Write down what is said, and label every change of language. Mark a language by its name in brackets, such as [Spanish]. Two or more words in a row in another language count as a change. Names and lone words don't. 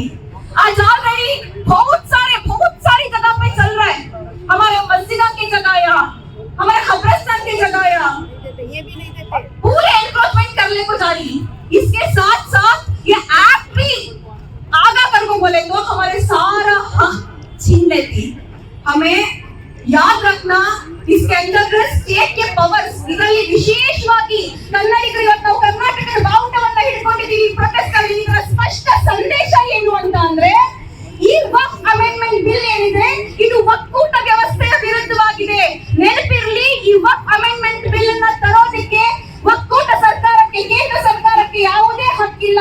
[Hindi] आज ऑलरेडी बहुत सारी जगह पे चल रहा है, हमारे मस्जिदों की जगह यहाँ, हमारे कब्रिस्तान की जगह यहाँ पूरे एनक्रोचमेंट करने को जा रही। इसके साथ साथ ये एक्ट भी आगा कर को बोले तो हमारे सारा हक छीन लेती। हमें याद रखना, इसके अंदर स्टेट के [Kannada] ಪವರ್ಸ್ ಇದರಲ್ಲಿ ವಿಶೇಷವಾಗಿ ಕನ್ನಡಿಗರು ಇವತ್ತು ನಾವು ಕರ್ನಾಟಕದ ಬಾವುಟವನ್ನ ಹಿಡ್ಕೊಂಡಿದ್ದೀವಿ, ಪ್ರೊಟೆಸ್ಟ್ ಮಾಡಿದ್ದೀವಿ. ಇದರ ಸ್ಪಷ್ಟ ಸಂದೇಶ ಏನು ಅಂತ ಅಂದ್ರೆ, ಈ ವಕ್ಫ್ ಅಮೆಂಡ್ಮೆಂಟ್ ಬಿಲ್ ಏನಿದೆ ಇದು ಒಕ್ಕೂಟ ವ್ಯವಸ್ಥೆಯ ವಿರುದ್ಧವಾಗಿದೆ. ನೆನಪಿರಲಿ, ಈ ವಕ್ಫ್ ಅಮೆಂಡ್ಮೆಂಟ್ ಬಿಲ್ ಅನ್ನ ತರೋದಕ್ಕೆ ಒಕ್ಕೂಟ ಸರ್ಕಾರಕ್ಕೆ, ಕೇಂದ್ರ ಸರ್ಕಾರಕ್ಕೆ ಯಾವುದೇ ಹಕ್ಕಿಲ್ಲ.